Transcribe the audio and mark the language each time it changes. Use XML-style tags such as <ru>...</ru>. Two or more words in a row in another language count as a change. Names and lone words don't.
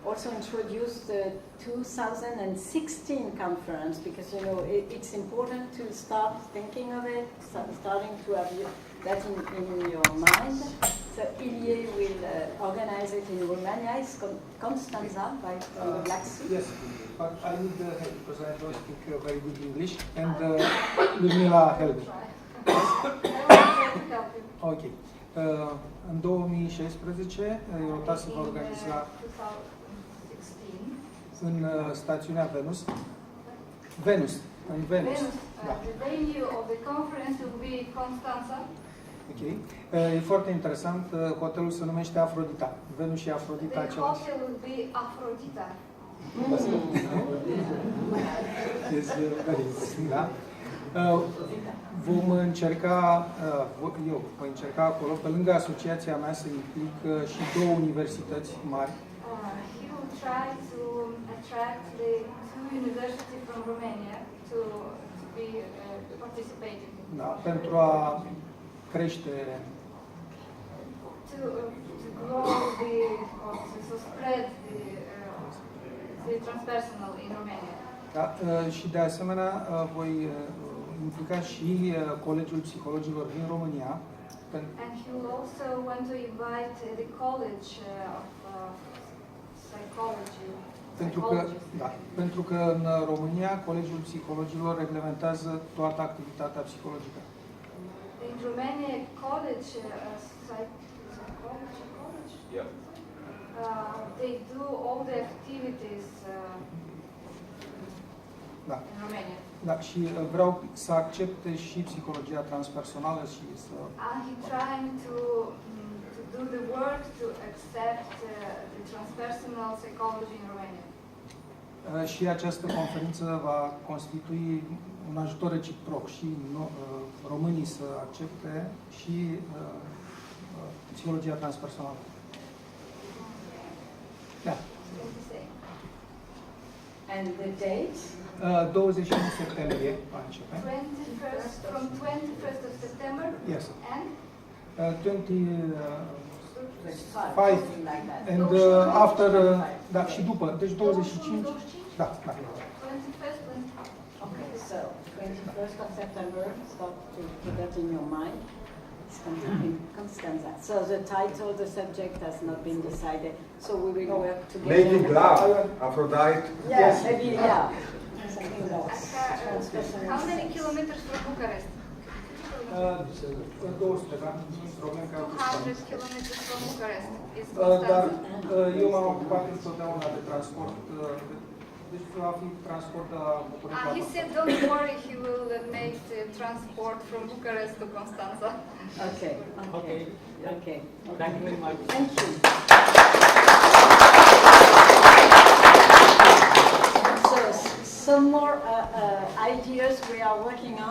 <en>also introduce the 2016 conference, because you know it's important to start thinking of it, starting to have that in your mind. So Ilie will organize it in Romania. It's Constanța by from the Black Sea. Yes, but I need help because I don't speak very good English, and Ludmila help me. Ok.</en> <ro>În 2016, EUROTAS se va organiza în stațiunea Venus. În Venus. Da.</ro> <en>The venue of the conference will be Constanța. Ok.</en> <ro>E foarte interesant, hotelul se numește Afrodita. Venus și Afrodita</ro> <en>The</en> <ro>același.</ro> <en>hotel will be Aphrodita. Este very interesting,</en> <ro>da? Vom încerca, eu voi încerca acolo, pe lângă asociația mea, să implic și două universități mari.</ro> <en>He will try to attract the two universities from Romania to be participating.</en> <ro>Da, pentru a crește</ro> <en>To grow to spread the transpersonal in Romania.</en> <ro>Da, și de asemenea voi implica și Colegiul Psihologilor din România.</ro> <en>And he will also want to invite the College of Psychology.</en> <ro>Pentru că în România Colegiul Psihologilor reglementează toată activitatea psihologică.</ro> <en>In Romania, college, Yeah. They do all the activities</en> <ro>Da.</ro> <en>in Romania.</en> <ro>Da, și vreau să accepte și psihologia transpersonală și să...</ro> <en>He trying to do the work to accept the transpersonal psychology in Romania.</en> <ro>Și această conferință va constitui un ajutor reciproc și românii să accepte și psihologia transpersonală. Da.</ro> <en>And the date?</en> <ro>21 septembrie va începe.</ro> <en>21st, from 21st of September. Yes. And 25 and after,</en> <ro>da, și după, deci 25. Da, da.</ro> <en>21st. Okay, so 21st of September, start to put that in your mind. Constanța. So the title, the subject has not been decided. So we will work together. Making love, Aphrodite. Yes, maybe, yeah. Something else. How many kilometers from Bucharest?</en> <ro>200, da?</ro> <en>200 kilometers from Bucharest is</en> <ro>Dar Constanța. eu m-am ocupat întotdeauna de transport. Deci va fi transport de la București.</ro> <en>He said, don't worry, he will make the transport from Bucharest to Constanța. Okay. Okay. Okay. Thank you very much. Thank you. So, some more ideas we are working on.</en>